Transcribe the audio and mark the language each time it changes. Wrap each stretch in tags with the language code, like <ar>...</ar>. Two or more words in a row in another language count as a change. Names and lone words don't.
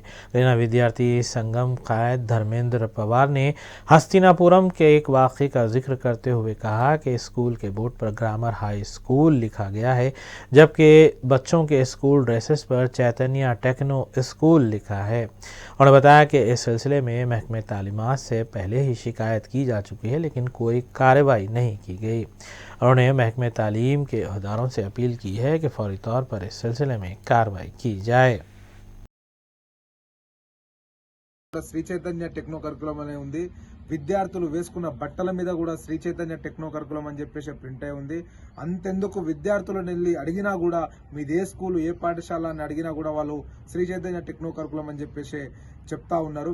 <ur>گریجنا ودیارتی سنگم قائد دھرمیندر پوار نے ہستینا پورم کے ایک واقعے کا ذکر کرتے ہوئے کہا کہ اسکول کے بورڈ پر گرامر ہائی اسکول لکھا گیا ہے، جبکہ بچوں کے</ur> <en>school dresses</en> <ur>پر چیتنیا ٹیکنو اسکول لکھا ہے۔ انہوں نے بتایا کہ اس سلسلے میں محکمہ تعلیمات سے پہلے ہی شکایت کی جا چکی ہے، لیکن کوئی کارروائی نہیں کی گئی۔ انہوں نے محکمہ تعلیم کے عہدیداروں سے اپیل کی ہے کہ فوری طور پر اس سلسلے میں کارروائی کی جائے.</ur> <te>శ్రీ చైతన్య టెక్నో కరికులం అనే ఉంది. విద్యార్థులు వేసుకున్న బట్టల మీద కూడా శ్రీ చైతన్య టెక్నో కరికులం అని చెప్పేసి ప్రింట్ అయి ఉంది. అంతెందుకు విద్యార్థులను వెళ్ళి అడిగినా కూడా మీది ఏ స్కూల్ ఏ పాఠశాల అని అడిగినా కూడా వాళ్ళు శ్రీ చైతన్య టెక్నో కరికులం అని చెప్పేసి చెప్తా ఉన్నారు.</te>